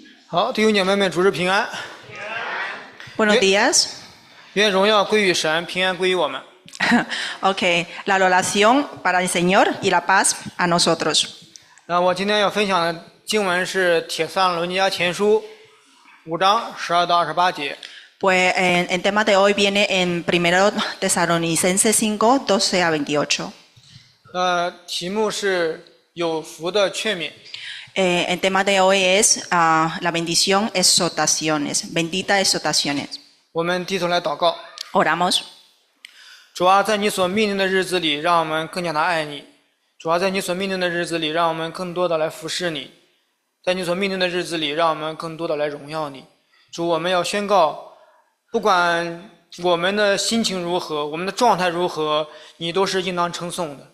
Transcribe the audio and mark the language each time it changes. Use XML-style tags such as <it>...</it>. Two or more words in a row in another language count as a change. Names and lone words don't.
<zh>好，弟兄姐妹们，主日平安。</zh> <es>Buenos días.</es> <zh>愿荣耀归于神，平安归于我们。</zh> <es>Ok, la adoración para el Señor y la paz a nosotros.</es> <zh>我今天要分享的经文是《帖撒罗尼迦前书》5章12到28节。</zh> <es>Pues el tema de hoy viene en 1 Tesalonicenses 5, 12 a 28.</es> <zh>题目是有福的劝勉。</zh> <es>El tema de hoy es la bendición, exhortaciones, bendita exhortaciones.</es> <zh>我们低头来祷告。</zh> <es>Oramos.</es> <zh>主啊，在你所命令的日子里，让我们更加的爱你。主啊，在你所命令的日子里，让我们更多的来服侍你。在你所命令的日子里，让我们更多的来荣耀你。主，我们要宣告，不管我们的心情如何，我们的状态如何，你都是应当称颂的。</zh>